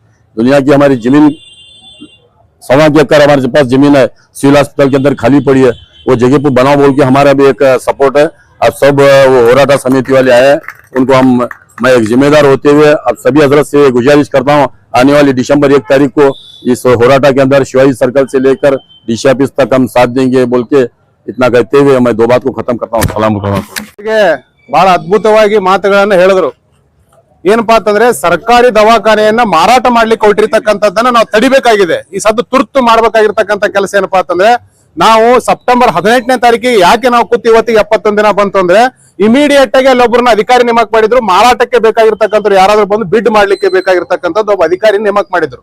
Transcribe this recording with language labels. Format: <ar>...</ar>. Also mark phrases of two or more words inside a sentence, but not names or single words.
<hi>दुनिया की हमारी जमीन 1.25 एकड़ हमारे पास जमीन है, सिविल अस्पताल के अंदर खाली पड़ी है, वो जगह पर बनाओ बोल के हमारा भी एक सपोर्ट है। अब सब वो होराटा समिति वाले आए हैं, उनको मैं एक जिम्मेदार होते हुए अब सभी हजरत से गुजारिश करता हूँ, आने वाली दिसंबर 1 तारीख को इस होराटा के अंदर शिवाजी सर्कल से लेकर</hi> <en>DC office</en> <hi>तक हम साथ देंगे बोल के इतना कहते हुए मैं 2 बात को खत्म करता हूँ।</hi> <kn>ಸಲಾಮ್ ಬಹಳ ಅದ್ಭುತವಾಗಿ ಮಾತುಗಳನ್ನ ಹೇಳಿದ್ರು। ಏನಪ್ಪಾ ಅಂತಂದ್ರೆ ಸರ್ಕಾರಿ ದವಾಖಾನೆಯನ್ನ ಮಾರಾಟ ಮಾಡ್ಲಿಕ್ಕೆ ಹೊರಟಿರ್ತಕ್ಕಂಥದ್ದನ್ನ ನಾವು ತಡಿಬೇಕಾಗಿದೆ। ಈ ಸದ್ದು ತುರ್ತು ಮಾಡ್ಬೇಕಾಗಿರ್ತಕ್ಕಂಥ ಕೆಲಸ ಏನಪ್ಪಾ ಅಂತಂದ್ರೆ, ನಾವು ಸೆಪ್ಟೆಂಬರ್ 18ನೇ ತಾರೀಕಿಗೆ ಯಾಕೆ ನಾವು ಕೂತಿ ಇವತ್ತಿಗೆ 71 ದಿನ ಬಂತು ಅಂದ್ರೆ, ಇಮಿಡಿಯೇಟ್ ಆಗಿ ಅಲ್ಲೊಬ್ಬರನ್ನ ಅಧಿಕಾರಿ ನೇಮಕ ಮಾಡಿದ್ರು, ಮಾರಾಟಕ್ಕೆ ಬೇಕಾಗಿರ್ತಕ್ಕಂಥ ಯಾರಾದ್ರೂ ಬಂದು ಬಿಡ್ ಮಾಡ್ಲಿಕ್ಕೆ ಬೇಕಾಗಿರ್ತಕ್ಕಂಥದ್ದು ಒಬ್ಬ ಅಧಿಕಾರಿ ನೇಮಕ ಮಾಡಿದ್ರು।</kn>